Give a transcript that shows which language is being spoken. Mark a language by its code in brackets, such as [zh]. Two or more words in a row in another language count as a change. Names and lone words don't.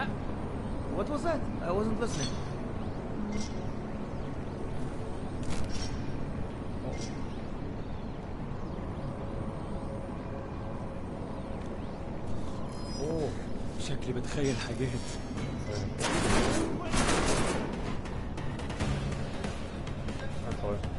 [en] What was that? I wasn't listening. Oh. [ar] شكلي بتخيل حاجات. Toll.